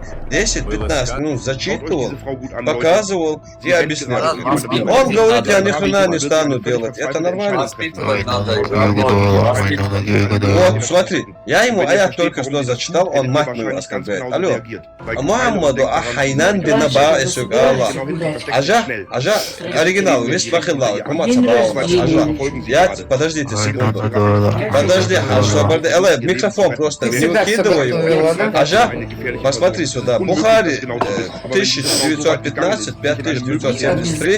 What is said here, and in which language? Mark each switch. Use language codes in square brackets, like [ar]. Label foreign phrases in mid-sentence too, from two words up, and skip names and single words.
[ru] 10-15 минут зачитывал, показывал и объяснял. Он говорит, я ни хрена не стану делать. Это нормально. Воспитывать надо. Вот, смотри, я ему аят только что зачитал, он мать мою оскорбляет. Алло, Мухаммаду ахайнан бинаба эсугала. Ажа, оригинал, весь пахилал, подождите секунду. Подожди, микрофон просто не выкидывай его. Ажа, посмотри сюда, Бухари 1915, 5973.